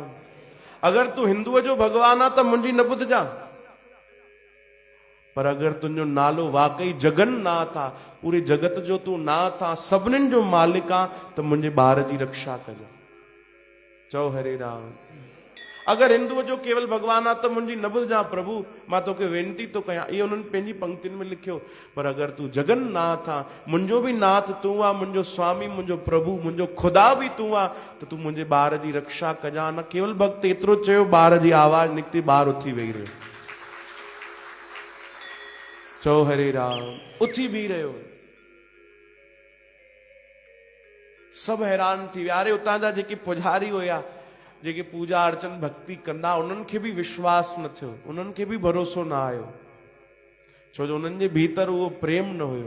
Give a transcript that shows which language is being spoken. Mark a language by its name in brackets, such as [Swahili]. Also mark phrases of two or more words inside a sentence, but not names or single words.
[Sindhi] अगरि तूं हिंदुअ जो भॻवान आहे त मुंहिंजी न ॿुधजां, पर अगरि तुंहिंजो नालो वाकई जगन्नाथ आहे, पूरे जगत जो तूं नाथ आहे, सभिनीनि जो मालिक आहे, त मुंहिंजे ॿार जी रक्षा कजां। चओ हरे राम। अगरि हिंदुअ जो केवल भॻवान आहे त मुंहिंजी न ॿुधजां प्रभु, मां तोखे वेनती थो कयां। इहो उन्हनि पंहिंजी पंक्तियुनि में लिखियो। पर अगरि तूं जगन्नाथ आहे, मुंहिंजो बि नाथ तूं आहे, मुंहिंजो स्वामी, मुंहिंजो प्रभु, मुंहिंजो ख़ुदा बि तूं आहे, त तूं मुंहिंजे ॿार जी रक्षा कजां। न केवल भक्त एतिरो चयो, ॿार जी आवाज़ निकिती, ॿार उथी वेही रहियो। चओ हरे राम। उथी बीह रहियो। सभु हैरान थी विया। अरे उतां जा जेके पुजारी हुया, जेके पूजा अर्चन भक्ति कंदा, उन्हनि खे बि विश्वास न थियो, उन्हनि खे बि भरोसो न आयो, छो जो उन्हनि जे भीतर उहो प्रेम न हुयो।